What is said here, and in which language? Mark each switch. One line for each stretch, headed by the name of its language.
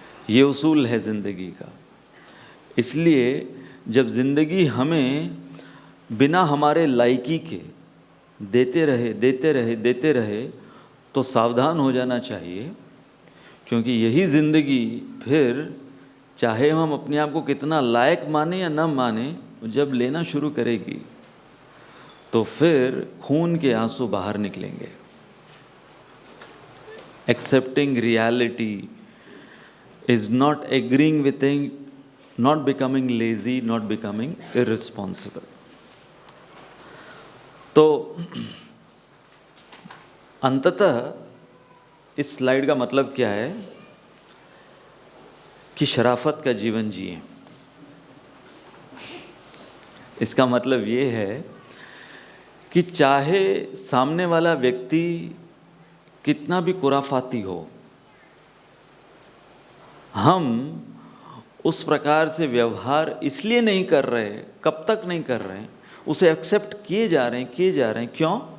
Hindi: ये उसूल है जिंदगी का। इसलिए जब जिंदगी हमें बिना हमारे लायकी के देते रहे तो सावधान हो जाना चाहिए, क्योंकि यही जिंदगी फिर चाहे हम अपने आप को कितना लायक माने या न माने, जब लेना शुरू करेगी तो फिर खून के आंसू बाहर निकलेंगे।
English: Accepting reality is not agreeing with things, not becoming lazy, not becoming irresponsible.
Hindi: तो अंततः इस स्लाइड का मतलब क्या है कि शराफत का जीवन जिए। इसका मतलब ये है कि चाहे सामने वाला व्यक्ति कितना भी खुराफाती हो, हम उस प्रकार से व्यवहार इसलिए नहीं कर रहे, कब तक नहीं कर रहे हैं, उसे एक्सेप्ट किए जा रहे हैं। क्यों?